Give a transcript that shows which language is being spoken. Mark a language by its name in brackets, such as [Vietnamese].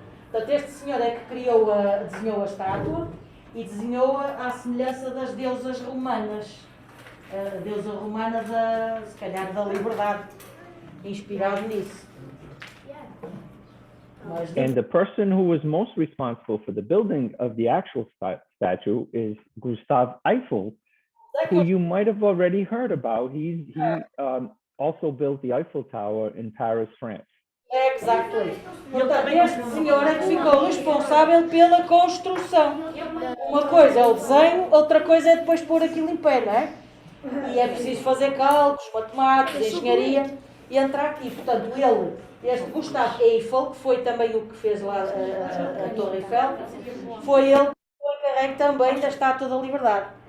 [Portuguese] Portanto, este senhor é que desenhou a estátua e desenhou-a à semelhança das deusas romanas. A deusa romana, se calhar, da liberdade, inspirado nisso. [English] And the person who was most responsible for the building of the actual statue is Gustave Eiffel, who you might have already heard about. He also built the Eiffel Tower in Paris, France. Exactly. [Portuguese] Portanto, este senhor é que ficou responsável pela construção. Uma coisa é o desenho, outra coisa é depois pôr aquilo em pé, não é? E é preciso fazer cálculos, matemáticos, engenharia, e entrar aqui. Portanto, este Gustave Eiffel, que foi também o que fez lá a Torre Eiffel, foi ele que foi encarregue também da Estátua da Liberdade.